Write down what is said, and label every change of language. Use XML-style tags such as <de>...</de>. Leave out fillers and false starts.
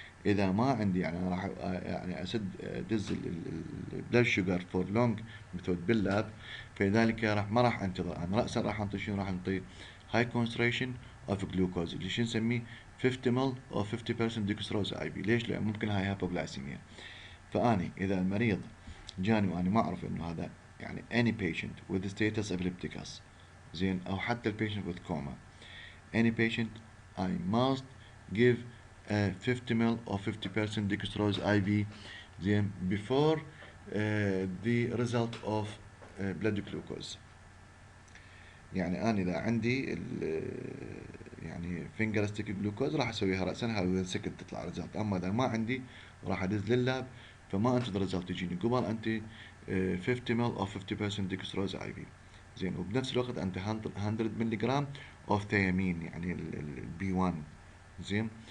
<ar>إذا ما عندي يعني أنا راح يعني أدز البلاد شوجر فور لونج ميثود باللاب، فلذلك ما راح أنتظر. أنا رأسا راح أنطي شنو؟ راح أنطي</ar> <en>high concentration of glucose</en> <ar>اللي شو نسميه 50 ml أو 50% dextrose IV. ليش؟ لأن ممكن هاي هايبوغلايسيميا. فأني إذا المريض جاني وأنا ما أعرف إنه هذا يعني</ar> <en>any patient with status epilepticus، زين،</en> <ar>أو حتى البيشنت</ar> <en>with coma، any patient I must give a 50 ml or 50% dextrose IV زين before the result of blood glucose.</en> <ar>يعني أنا إذا عندي يعني</ar> <en>finger stick glucose</en> <ar>راح أسويها رأسا هاي سكت تطلع ريزلت. أما إذا ما عندي راح أدز لللاب، فما أنتظر ريزلت تجيني قبل أنت</ar> <en>50 ml or 50% dextrose IV.</en> <ar>زين. وبنفس الوقت أنت 100 ملغ of thiamine يعني البي 1. زين.</ar>